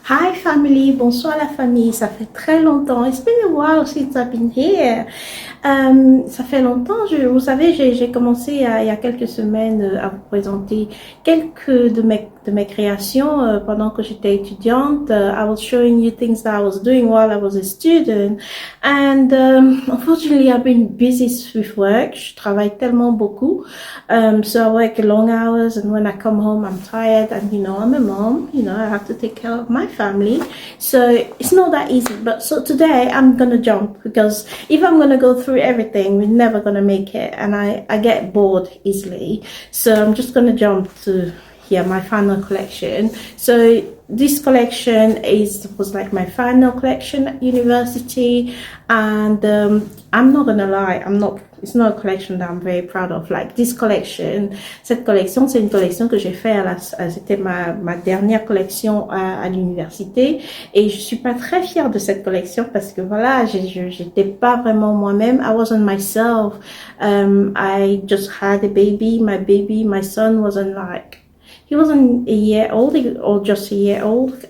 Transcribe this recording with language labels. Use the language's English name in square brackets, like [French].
[English] Hi family, [French] bonsoir la famille, ça fait très longtemps. [English] It's been a while since I've been here. [French] Ça fait longtemps, vous savez, j'ai commencé il y a quelques semaines à vous présenter quelques de mes créations pendant que j'étais étudiante. [English] I was showing you things that I was doing while I was a student. And unfortunately, I've been busy with work. [French] Je travaille tellement beaucoup. [English] So I work long hours, and when I come home, I'm tired. And I'm a mom. I have to take care of my family. So it's not that easy. But so today, I'm gonna jump because if I'm gonna go through everything, we're never gonna make it, and I get bored easily. So I'm just gonna jump to my final collection. So this collection was like my final collection at university, and I'm not gonna lie, it's not a collection that I'm very proud of. Like this collection, [French] cette collection, c'est une collection que j'ai fait c'était ma dernière collection à l'université, et je suis pas très fière de cette collection parce que voilà, j'étais pas vraiment moi-même. [English] I wasn't myself. I just had a baby. My son wasn't like, he wasn't a year old or just a year old.